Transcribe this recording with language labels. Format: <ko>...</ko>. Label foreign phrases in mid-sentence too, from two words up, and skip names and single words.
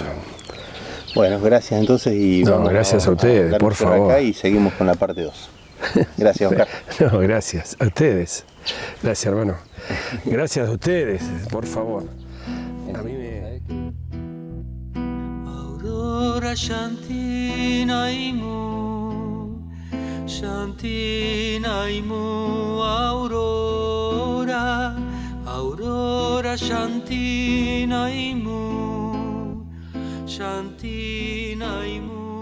<es>Bueno, gracias entonces y No, vamos gracias a ustedes, dar por un cierre favor. acá y seguimos con la parte 2. Gracias, Oscar. No, gracias a ustedes. Gracias, hermano. Gracias a ustedes, por favor. A mí me... Aurora Shanti Naimu, Shanti Naimu, Aurora, Aurora Shanti Naimu, Shanti Naimu.</es>